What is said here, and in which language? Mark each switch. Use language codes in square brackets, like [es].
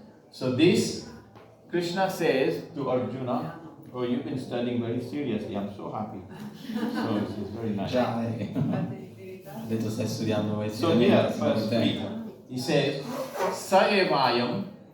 [en] So this, Krishna says to Arjuna, oh, you've been studying very seriously. I'm so happy. So it's very nice. [it] Già, ha detto stai studiando questo. [en] So here, verse 3, he says, Sa evayam,